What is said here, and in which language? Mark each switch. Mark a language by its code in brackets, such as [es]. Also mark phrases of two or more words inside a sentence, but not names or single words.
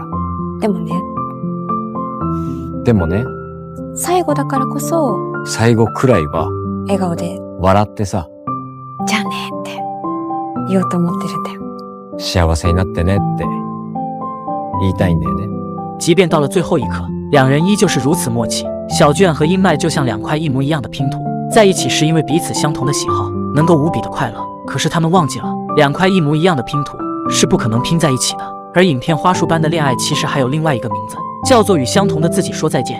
[ja] でもね、でもね、最後だからこそ、最後くらいは、笑顔で、笑ってさ、じゃあねって言おうと思ってるんだよ。幸せになってねって言いたいんだよね。 [zh] 即便到了最后一刻，两人依旧是如此默契。小卷和殷麦就像2块一模一样的拼图，在一起是因为彼此相同的喜好，能够无比的快乐。可是他们忘记了，2块一模一样的拼图是不可能拼在一起的。而影片花束般的恋爱其实还有另外一个名字，叫做与相同的自己说再见。